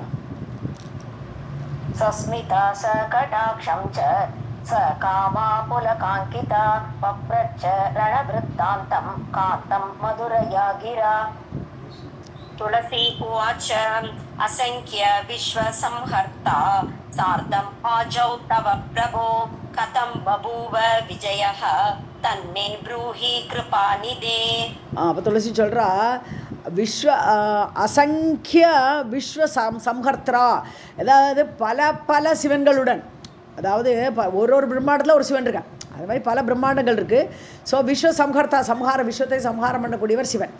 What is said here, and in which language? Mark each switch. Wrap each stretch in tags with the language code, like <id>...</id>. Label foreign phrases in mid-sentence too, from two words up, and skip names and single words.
<sa>सस्मिता च कटाक्षं च स कामा पुलकाङ्किता पप्रच्छ रणवृत्तान्तं कान्तं मधुरया गिरा. तुलसी उवाच असंख्य विश्वसंहर्ता सार्धम् आजौ तव प्रभो कथं बभूव विजयः तन्मे ब्रूहि कृपानिधे.</sa> <ta>அப்போ துளசி சொல்கிறா</ta> <sa>असंख्य विश्व संहर्ता,</sa> <ta>அதாவது பல சிவன்களுடன், அதாவது ஒரு பிரம்மாண்டத்தில் ஒரு சிவன் இருக்கான், அது மாதிரி பல பிரம்மாண்டங்கள் இருக்குது. ஸோ</ta> <sa>विश्व संहर्ता</sa> <ta>விஸ்வத்தை சம்ஹாரம் பண்ணக்கூடியவர் சிவன்.</ta>